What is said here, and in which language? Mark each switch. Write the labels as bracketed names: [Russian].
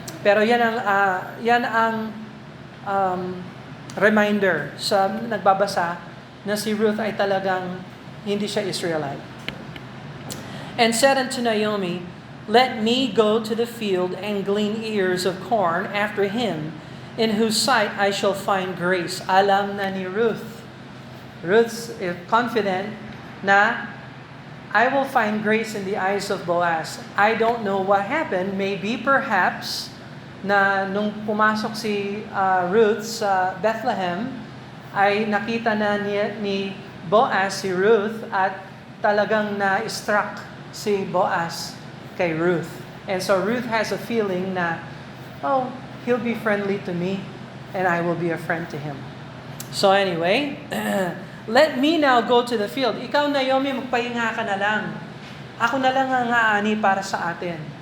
[Filipino] Pero yan ang reminder sa nagbabasa na si Ruth ay talagang hindi siya Israelite. [English] And said unto Naomi, Let me go to the field and glean ears of corn after him, in whose sight I shall find grace. [Filipino] Alam na ni Ruth. [English] Ruth's confident na I will find grace in the eyes of Boaz. I don't know what happened. [Filipino] Maybe, perhaps, na nung pumasok si Ruth sa Bethlehem, ay nakita na ni Boaz si Ruth at talagang na-struck si Boaz kay Ruth. [English] And so Ruth has a feeling na, he'll be friendly to me and I will be a friend to him. So anyway, let me now go to the field. [Filipino] Ikaw, Naomi, magpahinga ka na lang. Ako na lang ang aani para sa atin.